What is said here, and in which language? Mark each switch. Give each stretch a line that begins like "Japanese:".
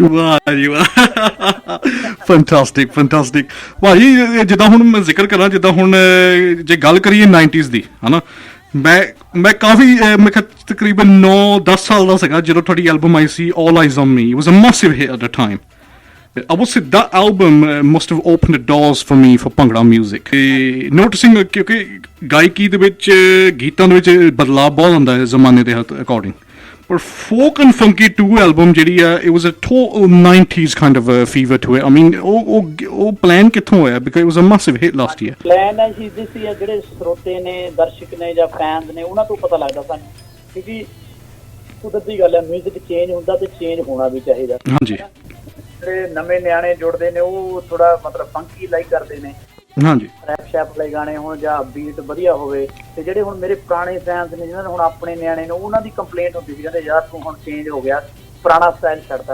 Punjabi: ਵਾਹ ਜੀ ਵਾਹ। ਫੈਂਟਾਸਟਿਕ ਫੈਂਟਾਸਟਿਕ ਭਾਜੀ। ਜਿੱਦਾਂ ਹੁਣ ਮੈਂ ਜ਼ਿਕਰ ਕਰਾਂ, ਜਿੱਦਾਂ ਹੁਣ ਜੇ ਗੱਲ ਕਰੀਏ 90s ਦੀ ਹਨਾ, ਮੈਂ ਕਾਫੀ ਮੈਂ ਤਕਰੀਬਨ 9-10 ਸਾਲ ਦਾ ਸੀਗਾ ਜਦੋਂ ਤੁਹਾਡੀ album I ਸੀ All Eyes on Me.
English: It was a massive hit at the time. I would say that album must have opened the doors for me for Bhangra music. Noticing
Punjabi: ਕਿਉਂਕਿ ਗਾਇਕੀ ਦੇ ਵਿੱਚ ਗੀਤਾਂ ਦੇ ਵਿੱਚ ਬਦਲਾਅ ਬਹੁਤ ਹੁੰਦਾ ਹੈ ਜ਼ਮਾਨੇ ਦੇ ਅਕੋਰਡਿੰਗ, ਪਰ
English: folk and funky 2 album
Punjabi: ਜਿਹੜੀ ਆ,
English: it was a total 90s kind of a fever to it. I mean
Punjabi: ਉਹ ਪਲਾਨ ਕਿੱਥੋਂ ਹੋਇਆ,
English: because it was a massive hit last year.
Punjabi: Plan ਹੈ ਸੀ ਜਿਹੜੇ ਸਰੋਤੇ ਨੇ, ਦਰਸ਼ਕ ਨੇ ਜਾਂ ਫੈਨਸ ਨੇ, ਉਹਨਾਂ ਤੋਂ ਪਤਾ ਲੱਗਦਾ ਸਾਨੂੰ, ਕਿਉਂਕਿ ਕੁਦਰਤੀ ਗੱਲ ਹੈ, ਮਿਊਜ਼ਿਕ ਚੇਂਜ ਹੁੰਦਾ ਤੇ ਚੇਂਜ ਹੋਣਾ ਵੀ ਚਾਹੀਦਾ। ਹਾਂਜੀ। ਜਿਹੜੇ ਨਵੇਂ ਨਿਆਣੇ ਜੁੜਦੇ ਨੇ ਉਹ ਥੋੜਾ ਮਤਲਬ ਫੰਕੀ ਲਾਈਕ ਕਰਦੇ ਨੇ। ਹਾਂਜੀ। ਰੈਪ ਸ਼ੈਪ ਵਾਲੇ ਗਾਣੇ ਹੋਣ ਜਾਂ ਬੀਟ ਵਧੀਆ ਹੋਵੇ, ਤੇ ਜਿਹੜੇ ਹੁਣ ਮੇਰੇ ਪੁਰਾਣੇ ਫੈਨਸ ਨੇ ਜਿਹਨਾਂ ਨੇ ਹੁਣ ਆਪਣੇ ਨਿਆਣੇ ਨੇ, ਉਹਨਾਂ ਦੀ ਕੰਪਲੇਂਟ ਹੁੰਦੀ ਸੀ, ਕਹਿੰਦੇ ਯਾਰ ਤੂੰ ਹੁਣ ਚੇਂਜ ਹੋ ਗਿਆ, ਪੁਰਾਣਾ ਸਟਾਈਲ ਛੱਡਤਾ।